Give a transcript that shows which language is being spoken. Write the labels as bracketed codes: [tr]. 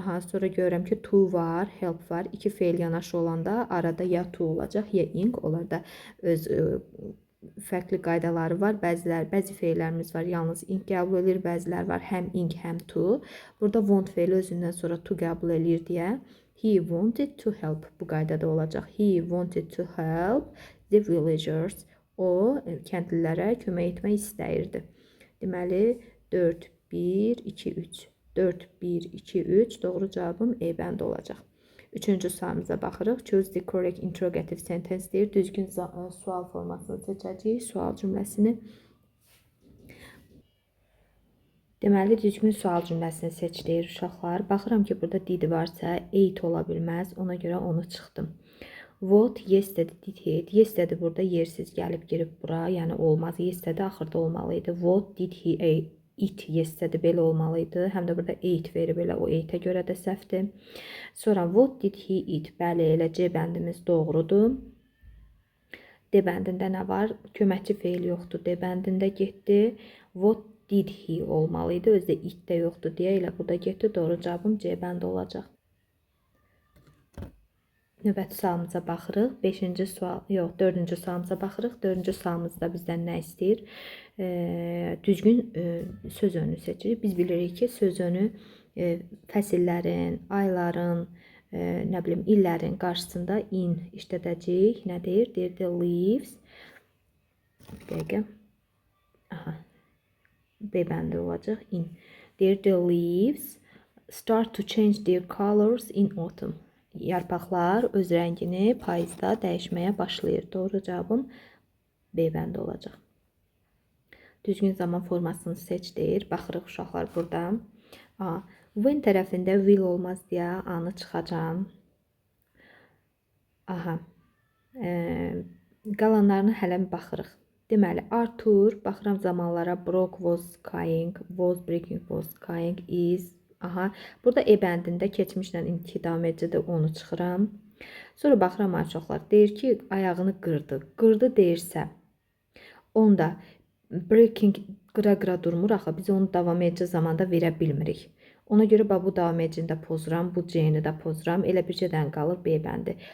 [az] Sonra görürəm ki, to var, help var. İki feil yanaşı olanda arada ya to olacaq, ya ing. Onlar da öz fərqli qaydaları var. Bəzi feillərimiz var, yalnız ing qəbul edir, bəzilər var, həm ing, həm to. Burada want feili özündən sonra to qəbul edir deyə [en] he wanted to help [az] bu qaydada olacaq. [en] He wanted to help the villagers. [az] O, kəndlilərə kömək etmək istəyirdi. Deməli, 4, 1, 2, 3. 4, 1, 2, 3. Doğru cavabım E bəndi olacaq. Üçüncü sualımıza baxırıq. [en] Choose the correct interrogative sentence [az] deyir. Düzgün sual formasını seçəcəyik. Sual cümləsini. Deməli, düzgün sual cümləsini seç deyir uşaqlar. Baxıram ki, burada did varsa, ate ola bilməz. Ona görə onu çıxdım. [en] What, yesterday, did he eat? [az] Yesterday burada yersiz gəlib girib bura. Yəni olmaz. [en] Yesterday [az] axırda olmalıydı. [en] What did he eat? [az] Yesterday belə olmalıydı. Həm də burada ate verib elə o ate-ə görə də səhvdir. Sonra [en] what did he eat? [az] Bəli, elə C bəndimiz doğrudur. D bəndində nə var? Köməkçi feil yoxdur. D bəndində getdi. [en] What did he [az] olmalıydı. Özdə it də yoxdur deyə elə burada getdi. Doğru cavabım C bəndi olacaq. Növbəti sualımıza baxırıq. 5-ci sual, yox, 4-cü sualımıza baxırıq. 4-cü sualımızda bizdən nə istəyir? Düzgün söz önü seçirik. Biz bilirik ki, söz önü fəsillərin, ayların, nə bilim, illərin qarşısında in işlədəcəyik. Nə deyir? Deyir the leaves. Bir dəqiqə. Aha. B bəndi olacaq. In. Deyir [en] the leaves start to change their colors in autumn. [az] Yarpaqlar öz rəngini payızda dəyişməyə başlayır. Doğru cavabım B bəndi olacaq. Düzgün zaman formasını seç deyir. Baxırıq uşaqlar burada. When tərəfində will olmaz deyə A-nı çıxacam. Aha. Qalanlarını hələ baxırıq. Deməli, Arthur, baxıram zamanlara, Brock was crying, was breaking, was crying, is. Aha, burada E bəndində keçmişlə davam edəcədə onu çıxıram. Sonra baxıram uşaqlar, deyir ki, ayağını qırdı. Qırdı deyirsə, onda breaking qıra-qıra durmur, axı biz onu davam edici zamanda verə bilmirik. Ona görə bu davam edicini də pozuram, bu C-ni də pozuram. Elə bircədən qalır B bəndi.